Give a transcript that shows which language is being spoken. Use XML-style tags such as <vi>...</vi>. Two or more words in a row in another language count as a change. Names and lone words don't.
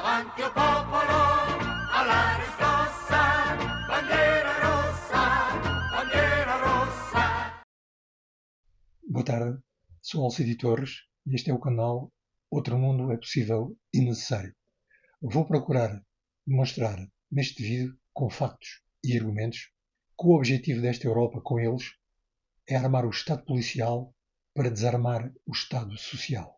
<it>Avanti o popolo, alla riscossa, bandiera rossa, bandiera rossa.</it> <pt>Boa tarde, sou Alcide Torres e este é o canal Outro Mundo é Possível e Necessário. Vou procurar demonstrar neste vídeo, com factos e argumentos, que o objetivo desta Europa com eles é armar o Estado policial para desarmar o Estado social.</pt>